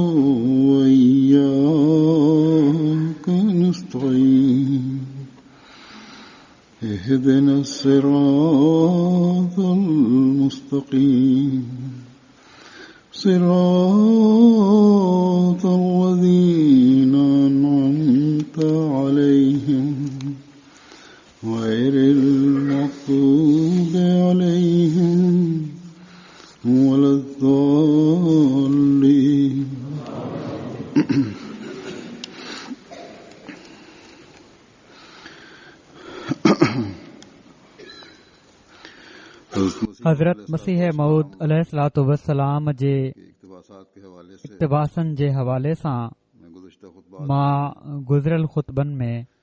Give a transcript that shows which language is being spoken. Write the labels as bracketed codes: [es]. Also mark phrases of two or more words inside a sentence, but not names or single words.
[ar] وإياك نستعين اهدنا الصراط المستقيم صراط الذين أنعمت عليهم غير المغضوب عليهم ولا الضالين. [sd] हज़रत मसीह मऊद [ar] عليه الصلاة والسلام [sd] जे इक़्तिबासनि जे हवाले सां मां गुज़िरियल ख़ुतबनि में